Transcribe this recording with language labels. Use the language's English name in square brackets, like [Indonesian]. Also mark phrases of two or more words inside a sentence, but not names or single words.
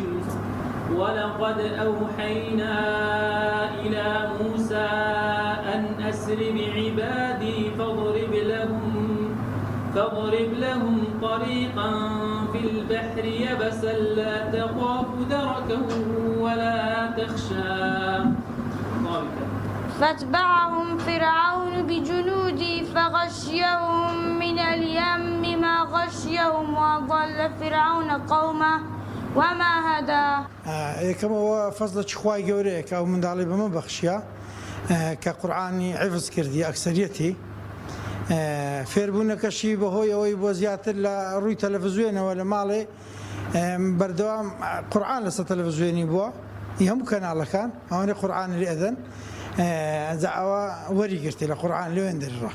[Arabic] ولقد أوحينا إلى موسى أن أسر بعبادي فاضرب لهم طريقا في البحر يبسا لا تخاف دركا ولا تخشى. فاتبعهم فرعون بجنوده فغشيهم من اليم ما غشيهم وأضل فرعون قومه وما هدى. [Central Kurdish] یەکەم ئەوە فەزڵی خوای گەورەیە کە ئەو منداڵی بەمە بەخشیە کە قورئانی حیفز کردی ئەکسەریەتی فێربوونەکەشی بەهۆی ئەوەی بۆ زیاتر لە ڕووی تەلەڤیزیۆنەوە لە ماڵێ بەردەوام قورئان لەسەر تەلەڤیزیۆنی بووە هەموو کەناڵەکان ئەوانەی قورئان لێ ئەدەن ئەوە وەریگرتی لە قورئان لێوێن دەرڕا.